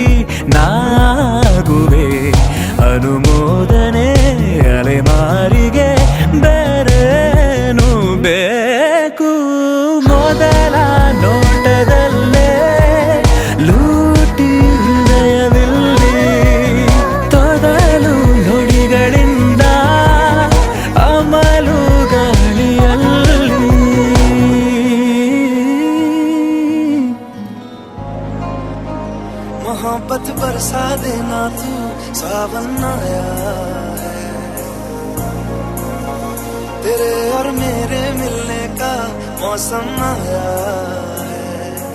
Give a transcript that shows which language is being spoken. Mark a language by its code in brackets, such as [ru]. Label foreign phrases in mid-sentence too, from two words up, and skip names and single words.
[kn] ನಾಗುವೆ ಅನುಮೋದನೆ ಅಲೆಮಾರಿಗೆ ಬೇರೇನು ಬೇಕು ಮೊದಲ ನೋಟದಲ್ಲೇ ಲೂಟಿ ಹೃದಯವಿಲ್ಲಿ ತೊದಲು ನುಡಿಗಳಿಂದ ಅಮಲು ಗಾಳಿಯಲ್ಲಿ [hi] मोहब्बत बरसा देना तू सावन आया है तेरे और मेरे मिलने का मौसम आया है